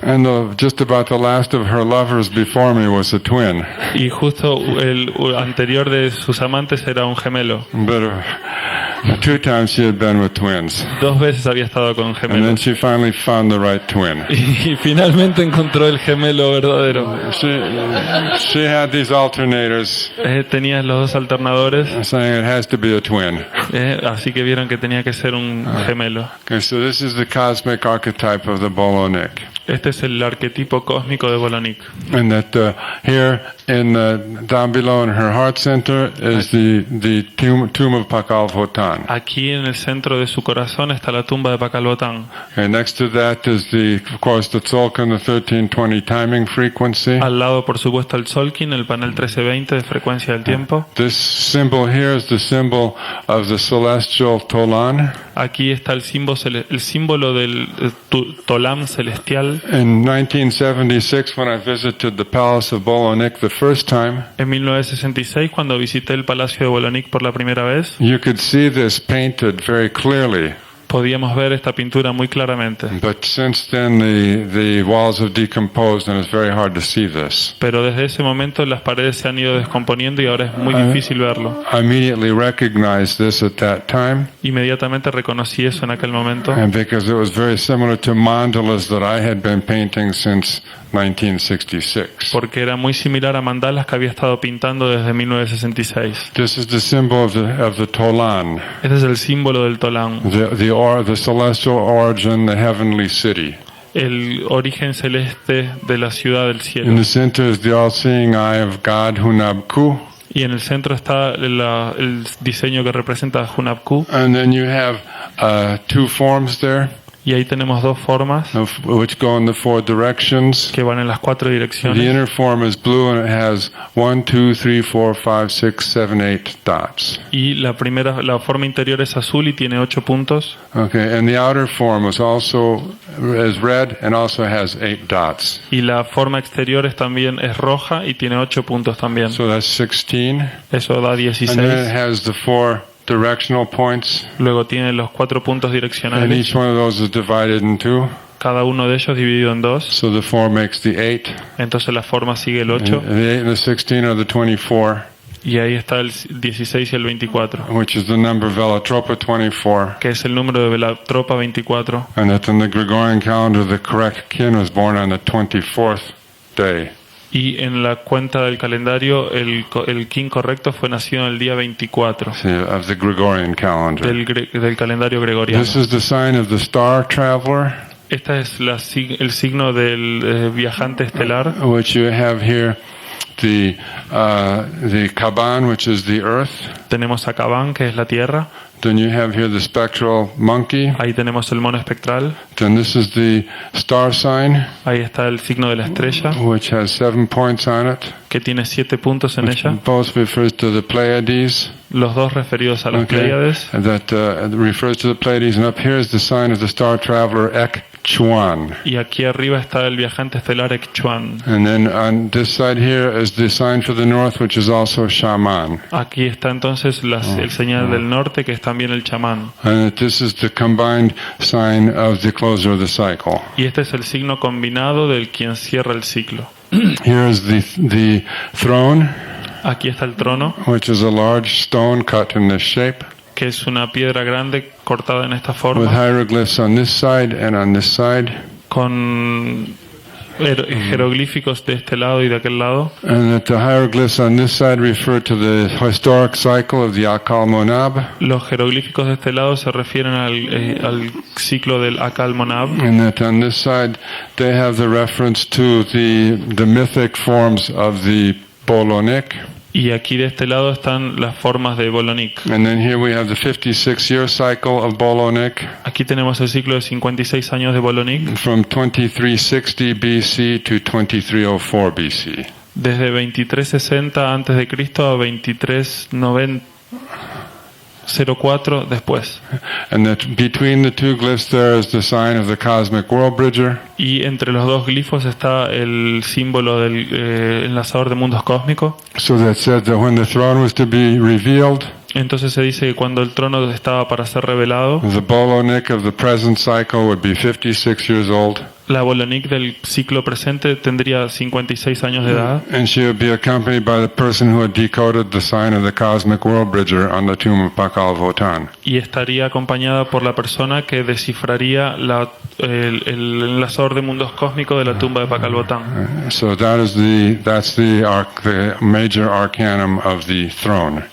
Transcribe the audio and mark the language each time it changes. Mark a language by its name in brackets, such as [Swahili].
[English] and just about the last of her lovers before me was a twin. [Spanish] y justo el anterior de sus amantes era un gemelo. [English] But 2 times she had been with twins. [Spanish] 2 veces había estado con [English] And then [Spanish] gemelos. [English] she finally found the right twin. [Spanish] Y finalmente encontró el gemelo verdadero. [English] She had these alternators [Spanish] Tenía los 2 alternadores, [English] saying it has to be a twin. [Spanish] así que vieron que tenía que ser un gemelo. [English] Okay, so this is the cosmic archetype of the Bolonic. [Spanish] Este es el arquetipo cósmico de Bolonic. [English] And that here down below in her heart center is the tomb of Pakalvotan. [Spanish] Aquí en el centro de su corazón está la tumba de Pakalbotán. [English] And next to that is of course the tzolkin, the 1320 timing frequency. [Spanish] Al lado, por supuesto, el tzolkin, el panel 1320 de frecuencia del tiempo. [English] This symbol here is the symbol of the celestial Tolan. [Spanish] Aquí está el símbolo del Tolam celestial. [English] In 1976, when I visited the Palace of Bolonic the first time, [Spanish] En 1966, cuando visité el Palacio de Bolonic por la primera vez, [English] you could see this painted very clearly. [Spanish] podíamos ver esta pintura muy claramente. [English] But since then, the walls have decomposed, and it's very hard to see this. [Spanish] Pero desde ese momento las paredes se han ido descomponiendo y ahora es muy difícil verlo. [English] I immediately recognized this at that time, [Spanish] Inmediatamente reconocí eso en aquel momento, [English] and because it was very similar to mandalas that I had been painting since 1966. [Spanish] porque era muy similar a mandalas que había estado pintando desde 1966. [English] This is the symbol of the Tolan, [Spanish] Este es el símbolo del Tolam, [English] the celestial origin, the heavenly city. [Spanish] el origen celeste de la ciudad del [English] In [Spanish] cielo. [English] the center is the all-seeing eye of God, Hunabku. [Spanish] Y en el centro está el diseño que representa a Hunabku. [English] And then you have 2 forms there, [Spanish] Y ahí tenemos 2 formas [English] which go in the 4 directions. [Spanish] que van en las 4 [English] The [Spanish] direcciones. [English] inner form is blue, and it has 1, 2, 3, 4, 5, 6, 7, 8 dots. [Spanish] Y la forma interior es azul y tiene 8 puntos. [English] Okay, and the outer form is red and also has 8 dots. [Spanish] Y la forma exterior es roja y tiene 8 puntos también. [English] So that's 16. [Spanish] Eso da [English] And then it [Spanish] 16. [English] has the 4 directional points, [Spanish] Luego tiene los 4 puntos [English] and [Spanish] direccionales. [English] each one of those is divided in 2. [Spanish] Cada uno de ellos dividido en 2. [English] So the 4 makes the 8. [Spanish] Entonces la forma sigue el 8. [English] And the 8 and the 16 are the 24, [Spanish] Y ahí está el 16 y el 24. [English] which is the number of Velatropa 24. [Spanish] Que es el número de la tropa 24. [English] And that in the Gregorian calendar, the correct kin was born on the 24th day. [Spanish] Y en la cuenta del calendario, el kin correcto fue nacido en el día 24 [English] Of the Gregorian calendar. [Spanish] del calendario gregoriano. [English] This is the sign of the star traveler, [Spanish] Esta es el signo del viajante estelar, [English] which you have here the Kaban, which is the earth. [Spanish] Tenemos a Caban, que es la Tierra. [English] Then you have here the spectral monkey. [Spanish] Ahí tenemos el mono espectral. [English] Then this is the star sign, [Spanish] Ahí está el signo de la estrella, [English] which has 7 points on it. [Spanish] que tiene 7 puntos en ella. [English] Both refers to the Pleiades. [Spanish] Los dos referidos a las Pléyades. [English] And that refers to the Pleiades. And up here is the sign of the star traveler Ek Chuan. [Spanish] Y aquí arriba está el viajante estelar Ekchuan. [English] And then on this side here is the sign for the north, which is also Shaman. [Spanish] Aquí está entonces el señal del norte, que es también el chamán. [English] And this is the combined sign of the closer of the cycle. [Spanish] Y este es el signo combinado del quien cierra el ciclo. [English] Here is the throne, [Spanish] Aquí está el trono, [English] which is a large stone cut in this shape, [Spanish] que es una piedra grande cortada en esta [English] with [Spanish] forma, [English] hieroglyphs on this side and on this side. [Spanish] con jeroglíficos de este lado y de aquel lado. [English] And that the hieroglyphs on this side refer to the historic cycle of the Akal Monab. [Spanish] Los jeroglíficos de este lado se refieren al ciclo del Akal Monab. [English] And that on this side they have the reference to the mythic forms of the Bolonik. [Spanish] Y aquí de este lado están las formas de Bolonik. [English] And then here we have the 56-year cycle of Bolonik [Spanish] Aquí tenemos el ciclo de 56 años de Bolonik, [English] from 2360 BC to 2304 BC. [Spanish] desde 2360 antes de Cristo a 2304 después. [English] And that between the two glyphs there is the sign of the cosmic world bridger. [Spanish] Y entre los dos glifos está el símbolo del enlazador de mundos cósmico. [English] So that said that when the throne was to be revealed, [Spanish] Entonces se dice que cuando el trono estaba para ser revelado, [English] the Bolonik of the present cycle would be 56 years old. [Spanish] la Bolonik del ciclo presente tendría 56 años de edad. [English] And she would be accompanied by the person who had decoded the sign of the cosmic world bridger on the tomb of Pakal Votan. [Spanish] Y estaría acompañada por la persona que descifraría el enlazador de mundos cósmicos de la tumba de Pakal Botán. [English] So that's the major arcanum of the throne.